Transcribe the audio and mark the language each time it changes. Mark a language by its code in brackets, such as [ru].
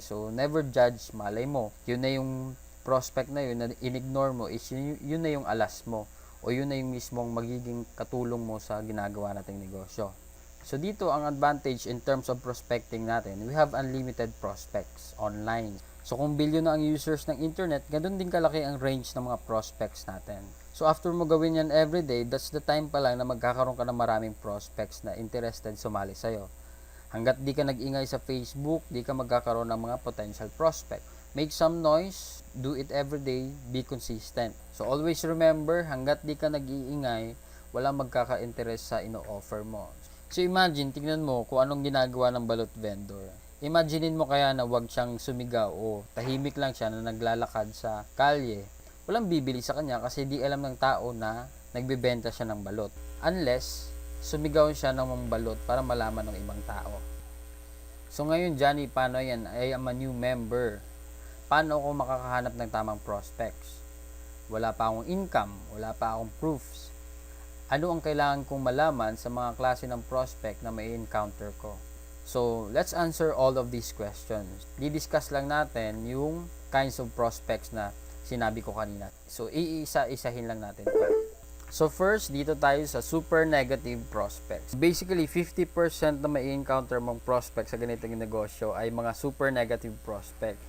[en] So, never judge. [tl] Malay mo. Yun na yung prospect na yun na in-ignore mo is yun na yung alas mo. O yun na yung mismong magiging katulong mo sa ginagawa nating negosyo. [en] So, dito ang advantage in terms of prospecting natin. We have unlimited prospects online. [tl] So, kung billion na ang users ng internet, ganun din kalaki ang range ng mga prospects natin. So, after mo gawin yan everyday, [en] that's the time [tl] pa lang na magkakaroon ka ng maraming prospects na interested sumali sa'yo. Hanggat di ka nag-ingay sa Facebook, di ka magkakaroon ng mga potential prospect. [en] Make some noise, do it everyday, be consistent. So, always remember, [tl] hanggat di ka nag-iingay, walang magkaka-interest sa ino-offer mo. So, imagine, tignan mo kung anong ginagawa ng balot vendor. Imaginein mo kaya na wag siyang sumigaw o tahimik lang siya na naglalakad sa kalye. walang bibili sa kanya kasi di alam ng tao na nagbebenta siya ng balot. Unless, sumigaw siya ng mga balot para malaman ng ibang tao. So ngayon, Johnny, paano yan? [en] I am a new member. [tl] Paano ako makakahanap ng tamang prospects? Wala pa akong income, wala pa akong proofs. Ano ang kailangan kong malaman sa mga klase ng prospect na may encounter ko? [en] So, let's answer all of these questions. [tl] Di-discuss lang natin yung kinds of prospects na sinabi ko kanina. So, iisa-isahin lang natin ito. So, first, dito tayo sa super negative prospects. Basically, 50% na may encounter mong prospects sa ganitong negosyo ay mga super negative prospect.